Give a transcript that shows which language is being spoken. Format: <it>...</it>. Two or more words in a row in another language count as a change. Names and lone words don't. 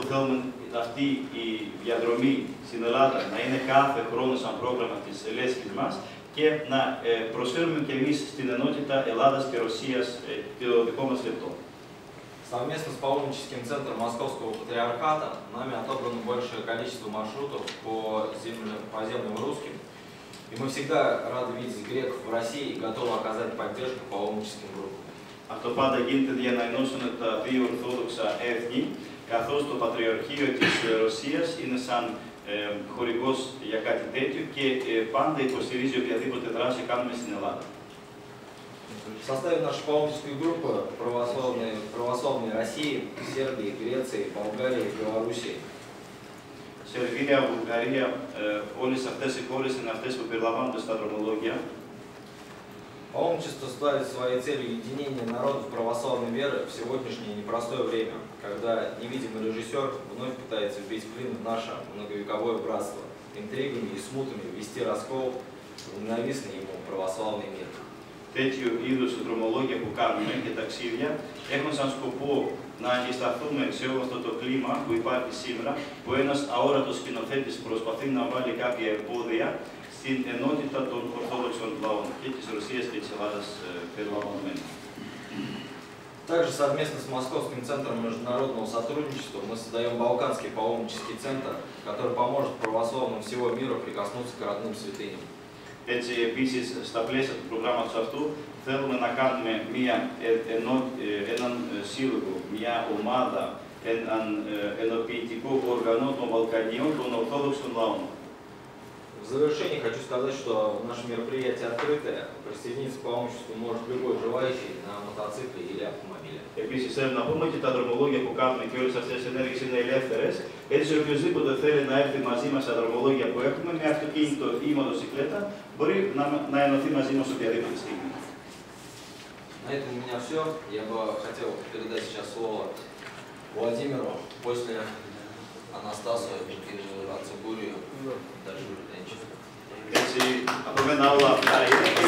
<el>θέλουμε αυτή η διαδρομή στην Ελλάδα να είναι κάθε χρόνο σαν πρόγραμμα της λέσχης μας και να προσφέρουμε και εμείς στην ενότητα Ελλάδας και Ρωσίας το δικό μας λεπτό.</el> <ru>Совместно с паломническим центром Московского патриархата нами отобрано большее количество маршрутов по земным русским. И мы всегда рады видеть греков в России и готовы оказать поддержку паломническим группам.</ru> <el>Αυτό πάντα γίνεται για να ενώσουν τα δύο ορθόδοξα έθνη, καθώς το Πατριαρχείο της Ρωσίας είναι σαν χορηγός για κάτι τέτοιο και πάντα υποστηρίζει οποιαδήποτε δράση κάνουμε στην Ελλάδα.</el> <ru>В составе нашей паломнической группы православной России, Сербии, Греции, Болгарии, Белоруссии.</ru> <el>Σερβία, Βουλγαρία, όλες αυτές οι χώρες είναι αυτές που περιλαμβάνονται στα δρομολόγια.</el> <ru>Паломничество ставит своей целью единение народов православной веры в сегодняшнее непростое время, когда невидимый режиссер вновь пытается вбить клин в наше многовековое братство, интригами и смутами ввести раскол в ненавистный ему православный мир.</ru> <el>Τέτοιου είδους δρομολόγια που κάνουμε και ταξίδια έχουν σαν σκοπό να αντισταθούμε σε όλο αυτό το κλίμα που υπάρχει σήμερα, που ένας αόρατος σκηνοθέτης προσπαθεί να βάλει κάποια εμπόδια στην ενότητα των Ορθόδοξων λαών και της Ρωσίας και της Ελλάδας περιλαμβανομένων.</el> <ru>Также совместно с Московским центром международного сотрудничества мы создаем Балканский паломнический центр, который поможет православным всего мира прикоснуться к родным святыням.</ru> <el>Έτσι, επίσης, στα πλαίσια του προγράμματος αυτού, θέλουμε να κάνουμε έναν σύλλογο, μια ομάδα, έναν ενοποιητικό οργανό των Βαλκανίων, των Ορθόδοξων λαών.</el> <ru>В завершение хочу сказать, что наше мероприятие открытое. Присоединиться к паломничеству может любой желающий на мотоцикле или автомобиле.</ru> <el>Επίσης, θέλω να πούμε ότι τα δρομολόγια που κάνουμε και όλες αυτές τις ενέργειες είναι ελεύθερες. Έτσι, οποιοδήποτε θέλει να έρθει μαζί μας στα δρομολόγια που έχουμε, με αυτοκίνητο ή μοτοσυκλέτα, μπορεί να ενωθεί μαζί μας οποιαδήποτε στιγμή.</el> <ru>На этом у меня все. Я бы хотел передать сейчас слово Владимиру, после Αναστάσου και Ατσογούρию, даже Ленчев.</ru> <el>Έτσι, από μένα όλα αυτά είναι.</el>